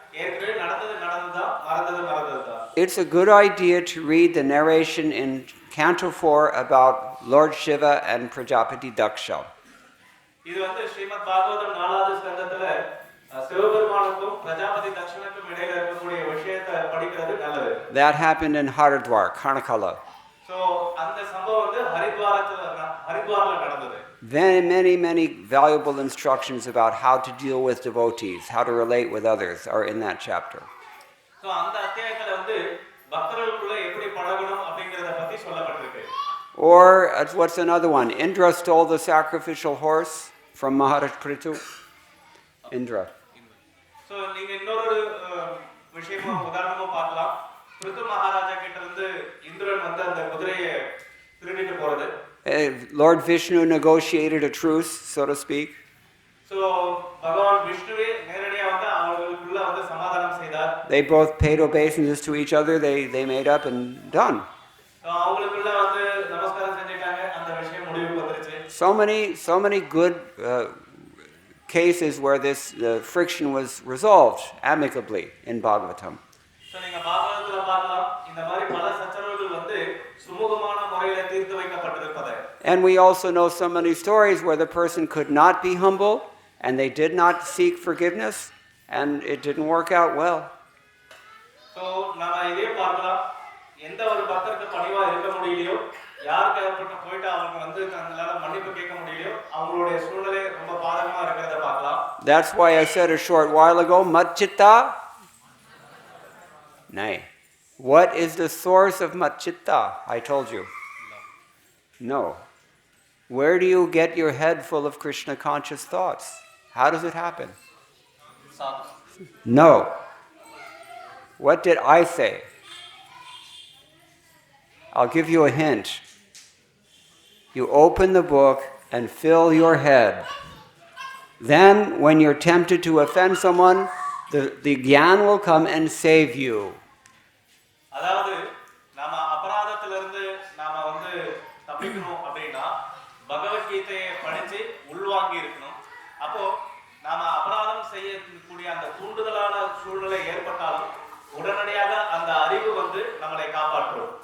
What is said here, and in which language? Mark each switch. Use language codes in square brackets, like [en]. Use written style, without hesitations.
[ta] ஏற்கனவே நடந்தது நடந்ததுதான், மறந்தது மறந்ததுதான். [en] It's a good idea to read the narration in Canto 4 about Lord Shiva and Prajapati Daksha. [ta] இது வந்து ஸ்ரீமத் பாகவதம் 4வது ஸ்கந்தத்துல சிவபெருமானுக்கும் பிரஜாபதி தக்ஷனுக்கும் இடையில இருக்கக்கூடிய விஷயத்தை படிக்கிறது நல்லது. [en] That happened in Haridwar, Karnakala. [ta] So அந்த சம்பவம் வந்து ஹரித்வார்ல நடந்தது. [en] Many valuable instructions about how to deal with devotees, how to relate with others are in that chapter. [ta] So அந்த அத்தியாயத்துல வந்து பக்தர்களுக்குள்ள எப்படி பழகணும் அப்படிங்கறத பத்தி சொல்லப்பட்டிருக்கு. [en] Or what's another one? Indra stole the sacrificial horse from Maharaj Prithu. Indra. [ta] So நீங்க இன்னொரு விஷயமா உதாரணமா பார்க்கலாம். பிருது மகாராஜா கிட்ட இருந்து இந்திரன் வந்து அந்த குதிரையை திருடிட்டு போறது. [en] Lord Vishnu negotiated a truce, so to speak. [ta] So பகவான் விஷ்ணுவே நேரடியா வந்து அவங்களுக்குள்ள வந்து சமாதானம் செய்தார். [en] They both paid obeisances to each other. They made up and done. [ta] அவங்களுக்குள்ள வந்து நமஸ்காரம் செஞ்சிட்டாங்க. அந்த விஷயம் முடிவுக்கு வந்துருச்சு. [en] So many good cases where this friction was resolved amicably in Bhagavatam. [ta] So நீங்க பாகவதத்துல பார்க்கலாம் இந்த மாதிரி பல சச்சரவுகள் வந்து சுமூகமான முறையில தீர்த்து வைக்கப்பட்டிருப்பதை. [en] And we also know so many stories where the person could not be humble and they did not seek forgiveness and it didn't work out well. [ta] So நாம இதே பார்க்கலாம் எந்த ஒரு பக்தருக்கு பணிவா இருக்க முடியலையோ யாருக்கு போயிட்டு அவங்க வந்து தங்களால மன்னிப்பு கேட்க முடியலையோ அவங்களுடைய சூழ்நிலை ரொம்ப பாதகமா இருக்கிறத பார்க்கலாம். [en] That's why I said a short while ago, Matchitta. Nay. What is the source of Matchitta? I told you. No. Where do you get your head full of Krishna conscious thoughts? How does it happen? No. What did I say? I'll give you a hint. You open the book and fill your head. Then, when you're tempted to offend someone, the gyan will come and save you. [ta] அதாவது நாம அபராதத்திலிருந்து நாம வந்து தப்பிக்கணும் அப்படின்னா பகவத்கீதையை படிச்சு உள்வாங்கி இருக்கணும். அப்போ நாம அபராதம் செய்யக்கூடிய அந்த தூண்டுதலான சூழ்நிலை ஏற்பட்டாலும் உடனடியாக அந்த அறிவு வந்து நம்மளை காப்பாற்றும்.